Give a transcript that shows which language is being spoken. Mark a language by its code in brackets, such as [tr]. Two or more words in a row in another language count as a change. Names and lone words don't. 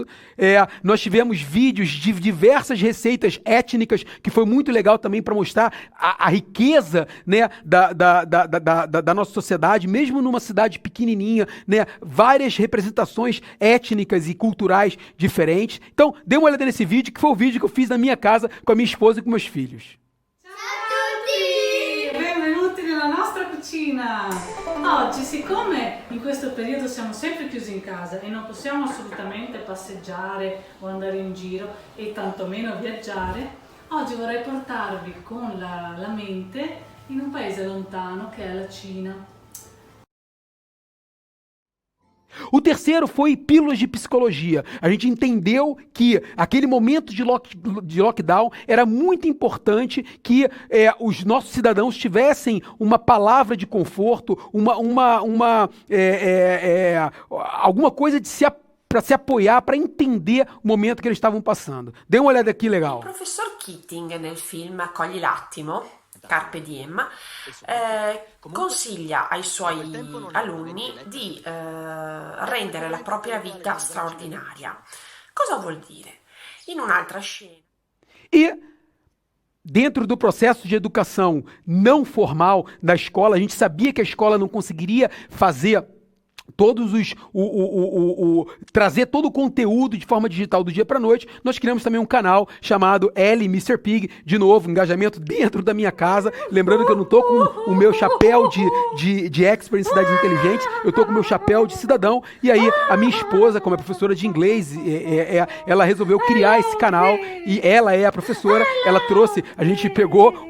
[pt] Nós tivemos vídeos de diversas receitas étnicas, que foi muito legal também para mostrar a riqueza, né, da nossa sociedade, mesmo numa cidade pequenininha, né, várias representações étnicas e culturais diferentes. Então, dê uma olhada nesse vídeo, que foi o vídeo que eu fiz na minha casa com a minha esposa e com meus filhos. [it] Benvenuti nella nostra cucina! Oggi, siccome in questo periodo siamo sempre chiusi in casa e non possiamo assolutamente passeggiare o andare in giro e tantomeno viaggiare, oggi vorrei portarvi con la mente in un paese lontano che è la Cina. [pt] O terceiro foi pílulas de psicologia. A gente entendeu que aquele momento de lockdown era muito importante que os nossos cidadãos tivessem uma palavra de conforto, alguma coisa para se apoiar, para entender o momento que eles estavam passando. Dê uma olhada aqui, legal. [it] Il professor Keating nel film Cogli l'attimo, [la] Carpe Diem, [it] consiglia ai suoi alunni di rendere la propria vita straordinaria. Cosa vuol dire? In un'altra scena. [pt] E dentro do processo de educação não formal da escola, a gente sabia que a escola não conseguiria fazer trazer todo o conteúdo de forma digital do dia para noite. Nós criamos também um canal chamado Ellie Mr. Pig, de novo, engajamento dentro da minha casa, lembrando que eu não tô com o meu chapéu de expert em cidades inteligentes, eu tô com o meu chapéu de cidadão, e aí a minha esposa, como é professora de inglês, ela resolveu criar esse canal, e ela é a professora, ela trouxe, a gente pegou